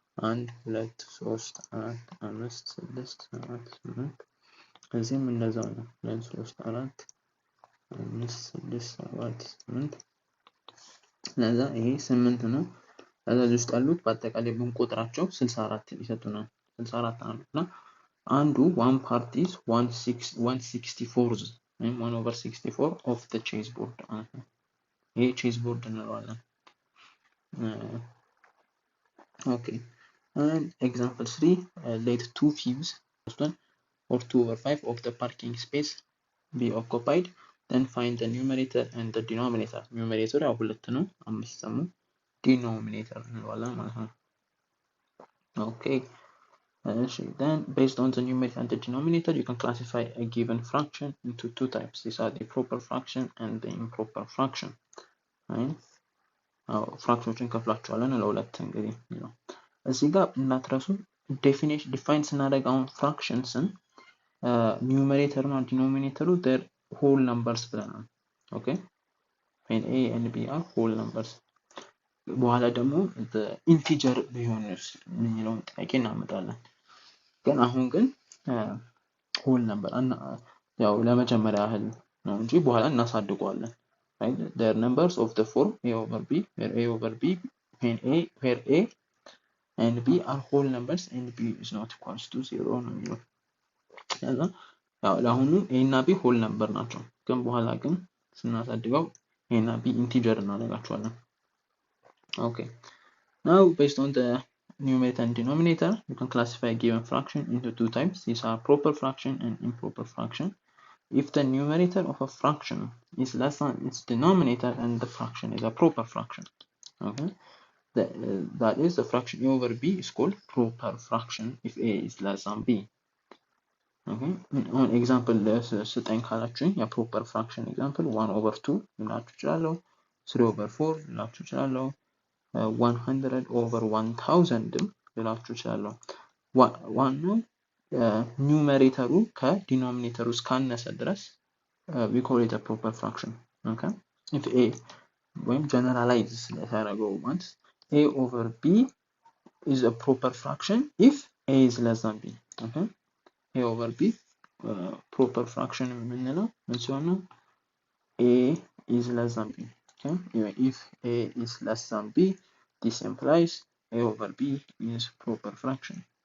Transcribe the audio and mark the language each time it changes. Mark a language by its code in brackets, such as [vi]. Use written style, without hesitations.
[am] 1 2 3 4 5 6 7 8 እዚህም እንደዛው ነው። 2 3 4 5 6 7 8 ለዛ ይሄ 8 ነው። ለዛ ውስጥ ያሉት በአጠቃላይ ብንቆጥራቸው 64 ይሰጡናል። 64 አሉና አንዱ [en] one part is [am] 1/64 ወይም 1/64 [en] of the chessboard [am] ማለት ነው። ይሄ chessboard እንለዋለን። [en] okay, and example 3, let 2 fifths or 2/5 of the parking space be occupied, then find the numerator and the denominator. numerator [am] ያው 2 ነው፣ 5 ደግሞ denominator እንለዋለን ማለት ነው። [en] okay, then based on the numerator and the denominator you can classify a given fraction into two types. These are the proper fraction and the improper fraction, right? [am] ፍራክሽኖችን ከፍላቸዋለን ለሁለት እንግዲህ ነው። እዚህ ጋር እናትረሱ ዲፋይን ስናደርግ አሁን ፍራክሽንስን ኒውመሬተሩ እና ዲኖሚኔተሩ [en] their whole numbers [am] ብለናል። ኦኬ [en] when a and b are whole numbers። [am] በኋላ ደግሞ ኢንቲጀር ቢሆንስ የሚለውን ጥያቄ እናመጣለን። ግን አሁን ግን whole number ያው ለመጀመሪያ ያህል ነው እንጂ በኋላ እናሳድገዋለን። right? [en] They are numbers of the form a over b, where a over b, where a and b are whole numbers and b is not equals to 0 ነው የሚለው። [am] ያው ለአሁኑ a እና b whole number ናቸው፣ ግን በኋላ ግን ስናሳድገው a እና b integer እናደርጋቸዋለን። [en] okay, now based on the numerator and denominator you can classify a given fraction into two types. These are proper fraction and improper fraction. If the numerator of a fraction is less than its denominator, then the fraction is a proper fraction. Okay, that is the fraction a over b is called proper fraction if a is less than b. [am] Okay, on example ስጠኝ ካላችሁኝ የproper fraction example 1/2 ልላችሁ እችላለሁ፣ 3/4 ልላችሁ እችላለሁ፣ 100/1000 ልላችሁ እችላለሁ። ዋናው ኒውመሬተሩ ከዲኖሚኔተሩ እስካነሰ ድረስ [en] we call it a proper fraction. okay, if a [am] ወይም [en] generalize ስለታረገው once a over b is a proper fraction if a is less than b. [am] okay, a over b proper fraction የምንለው ምን ሲሆን ነው? [en] a is less than b. okay, if a is less than b, this implies a over b is proper fraction.